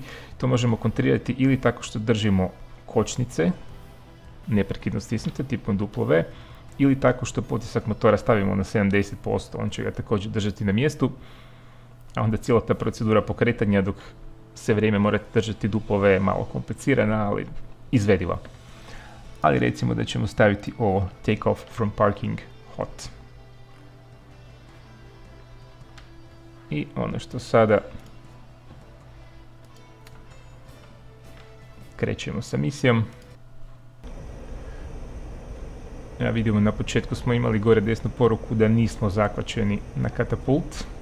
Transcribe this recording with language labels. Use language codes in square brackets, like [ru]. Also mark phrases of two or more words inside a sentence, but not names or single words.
[hr] To možemo kontrirati ili tako što držimo kočnice, neprekidno stisnute, tipom W, ili tako što potisak motora stavimo na 70%, on će ga također držati na mjestu, a onda cijela ta procedura pokretanja dok se vrijeme morate držati W je malo komplicirana, ali izvediva. Ali recimo da ćemo staviti ovo [en] Take off from parking hot. [hr] I ono što sada krećemo sa misijom. Ja vidimo na početku smo imali gore desnu poruku da nismo zakvačeni na katapult.